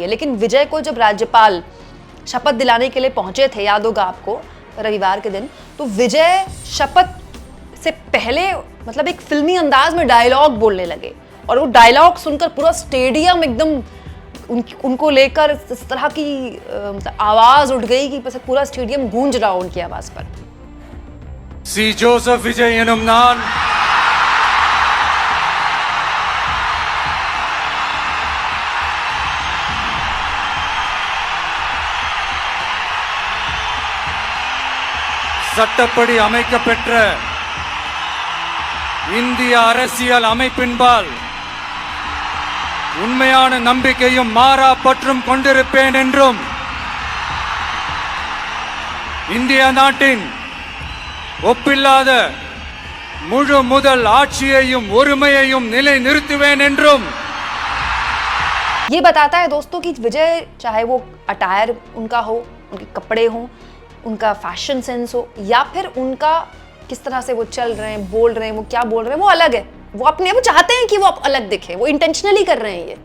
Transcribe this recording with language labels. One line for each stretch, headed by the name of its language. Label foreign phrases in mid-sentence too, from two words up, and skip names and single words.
Hindi: लेकिन विजय को जब राज्यपाल शपथ दिलाने के लिए पहुंचे थे, याद होगा आपको, रविवार के दिन, तो विजय शपथ से पहले मतलब एक फिल्मी अंदाज में डायलॉग बोलने लगे और वो डायलॉग सुनकर पूरा स्टेडियम एकदम उनको लेकर इस तरह की मतलब आवाज उठ गई कि पूरा स्टेडियम गूंज रहा हो उनकी आवाज पर।
Tamil: சி ஜோசப் விஜய் எனும் நான் சட்டப்படி அமைக்கப்பெற்ற இந்திய அரசியல் அமைப்பின்பால் உண்மையான நம்பிக்கையும் மாறா பற்றும் கொண்டிருப்பேன் என்றும் இந்திய நாட்டின் ஒப்பில்லாத முழு முதல் ஆட்சியையும் ஒருமையையும் நிலைநிறுத்துவேன் என்றும்।
Hindi: ये बताता है दोस्तों कि विजय चाहे वो अटायर उनका हो, उनके कपड़े हों, उनका फैशन सेंस हो या फिर उनका किस तरह से वो चल रहे हैं, बोल रहे हैं, वो क्या बोल रहे हैं, वो अलग है। वो चाहते हैं कि वो अलग दिखे, वो इंटेंशनली कर रहे हैं ये।